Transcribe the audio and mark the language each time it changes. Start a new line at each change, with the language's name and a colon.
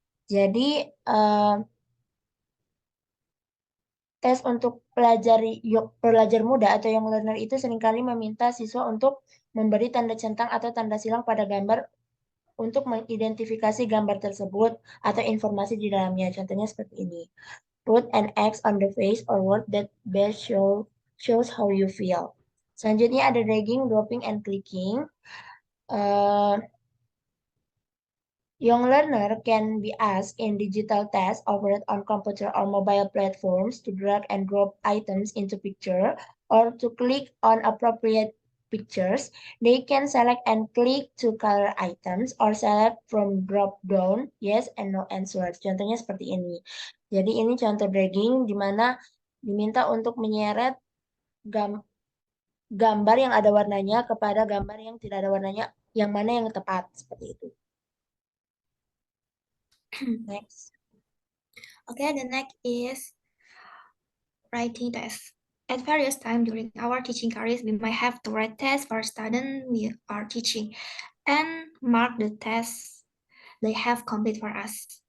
Indonesian: Jadi tes untuk pelajar muda atau yang learner itu seringkali meminta siswa untuk memberi tanda centang atau tanda silang pada gambar untuk mengidentifikasi gambar tersebut atau informasi di dalamnya. Contohnya seperti ini.
English: Put an X on the face or word that best shows how you feel. Selanjutnya ada dragging, dropping, and clicking. Young learner can be asked in digital tests offered on computer or mobile platforms to drag and drop items into picture or to click on appropriate pictures. They can select and click to color items or select from drop down yes and no answers.
Indonesian: Contohnya seperti ini. Jadi ini contoh dragging di mana diminta untuk menyeret gambar yang ada warnanya kepada gambar yang tidak ada warnanya, yang mana yang tepat seperti itu.
English: Next. Okay, the next is writing test. At various times during our teaching careers, we might have to write tests for students we are teaching and mark the tests they have complete for us.